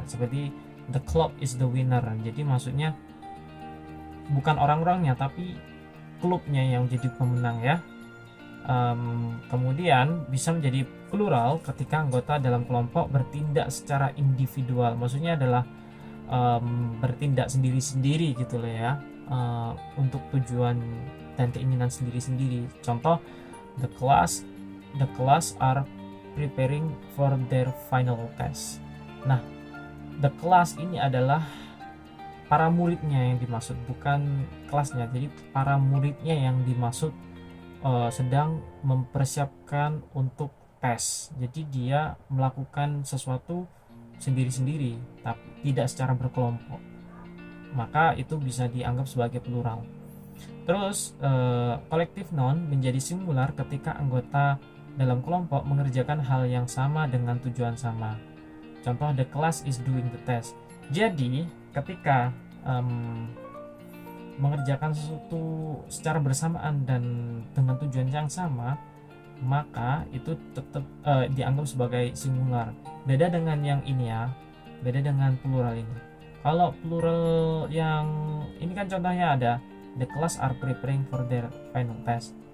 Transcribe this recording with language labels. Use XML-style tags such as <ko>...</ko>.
<id>Seperti</id> <en>the club is the winner.</en> <id>Jadi maksudnya bukan orang-orangnya, tapi klubnya yang jadi pemenang ya. Kemudian bisa menjadi plural ketika anggota dalam kelompok bertindak secara individual. Maksudnya adalah bertindak sendiri-sendiri gitu loh ya, untuk tujuan dan keinginan sendiri-sendiri. Contoh,</id> <en>the class are preparing for their final test.</en> <id>Nah, the class ini adalah para muridnya yang dimaksud, bukan kelasnya. Jadi para muridnya yang dimaksud sedang mempersiapkan untuk tes. Jadi dia melakukan sesuatu sendiri-sendiri, tapi tidak secara berkelompok. Maka itu bisa dianggap sebagai plural. Terus collective noun menjadi singular ketika anggota dalam kelompok mengerjakan hal yang sama dengan tujuan sama. Contoh,</id> <en>the class is doing the test.</en> <id>Jadi ketika mengerjakan sesuatu secara bersamaan dan dengan tujuan yang sama, maka itu tetap dianggap sebagai singular. Beda dengan yang ini ya, beda dengan plural ini. Kalau plural yang ini kan contohnya ada</id> <en>the class are preparing for their final test.</en>